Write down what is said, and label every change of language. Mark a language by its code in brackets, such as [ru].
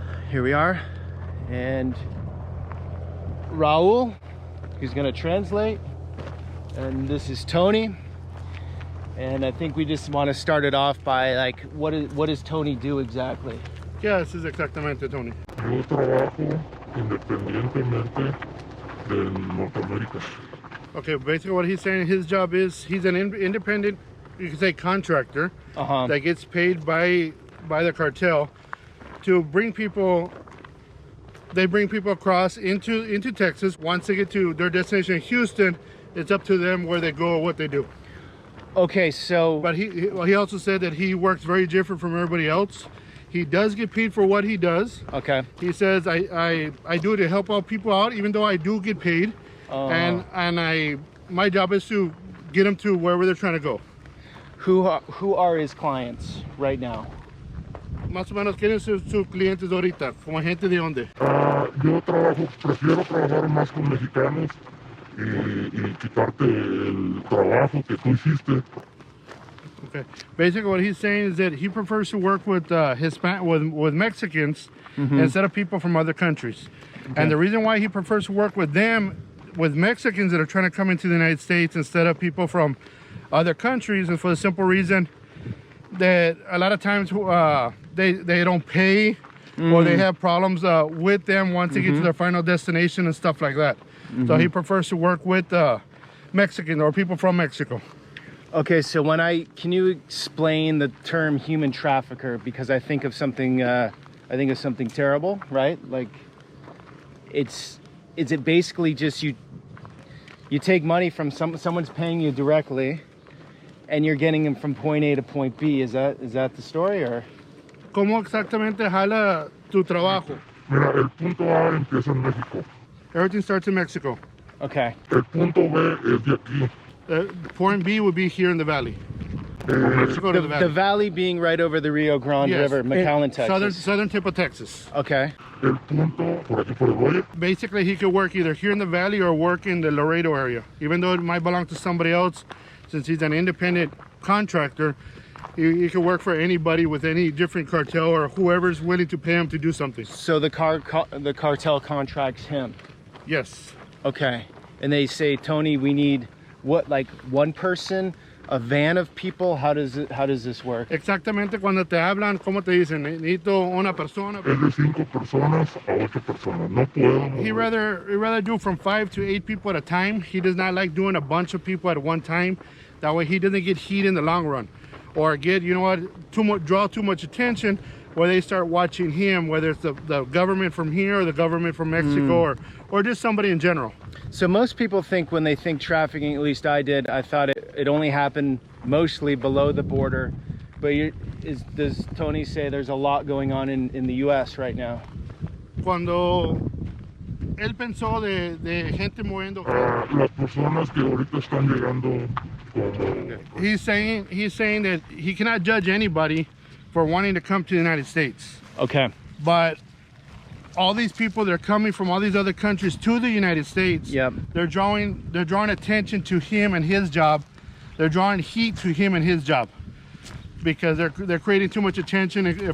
[en] Here we are. And Raul, he's gonna translate. And this is Tony. And I think we just want to start it off by like, what does Tony do exactly? Yeah, this is exactamente Tony. [es] Yo trabajo independientemente de Norteamérica. [en] Okay, basically what he's saying his job is, he's an independent, you could say contractor, that gets paid by the cartel to bring people, they bring people across into Texas. Once they get to their destination in Houston, it's up to them where they go or what they do. Okay, so... But he also said that he works very different from everybody else. He does get paid for what he does. Okay. He says, I do it to help out people out, even though I do get paid. And my job is to get them to wherever they're trying to go. Who are his clients right now? [es] Más o menos, ¿quiénes son sus clientes ahorita? ¿Como gente de dónde? Yo prefiero trabajar más con mexicanos y quitarte el trabajo que tú hiciste. [en] Okay. Basically, what he's saying is that he prefers to work with with Mexicans instead of people from other countries. Okay. And the reason why he prefers to work with them, with Mexicans that are trying to come into the United States instead of people from other countries, is for the simple reason that a lot of times they don't pay or they have problems with them once they get to their final destination and stuff like that. So he prefers to work with Mexicans or people from Mexico. Okay, so can you explain the term human trafficker? Because I think of something terrible, right? Like, is it basically just you take money from someone's paying you directly, and you're getting them from point A to point B? Is that the story, or? [es] ¿Cómo exactamente jala tu trabajo? Mira, el punto A empieza en México. [en] Everything starts in Mexico. [es] Okay. El punto B es de aquí. [en] Point B would be here in the valley. The valley being right over the Rio Grande River, McAllen, Texas. Southern tip of Texas. Okay. [es] El punto por aquí por el valle. [en] Basically, he could work either here in the valley or work in the Laredo area. Even though it might belong to somebody else, since he's an independent contractor, he could work for anybody with any different cartel or whoever's willing to pay him to do something. So the cartel contracts him? Yes. Okay. And they say, Tony, we need what, like one person, a van of people? How does this work? [es] Exactamente, cuando te hablan, ¿cómo te dicen? Necesito una persona. Es de 5 personas a 8 personas. No puedo. [en] He rather do from 5 to 8 people at a time. He does not like doing a bunch of people at one time. That way he doesn't get heat in the long run. or get, you know what, draw too much attention, where they start watching him, whether it's the government from here or the government from Mexico, or just somebody in general. So most people think, when they think trafficking, at least I did, I thought it only happened mostly below the border. But does Tony say there's a lot going on in the U.S. right now? [es] Cuando él pensó de gente moviendo. Las personas que ahorita están llegando como... [en] He's saying that he cannot judge anybody for wanting to come to the United States. Okay. But all these people that are coming from all these other countries to the United States, yep, they're drawing attention to him and his job. They're drawing heat to him and his job, because they're creating too much attention.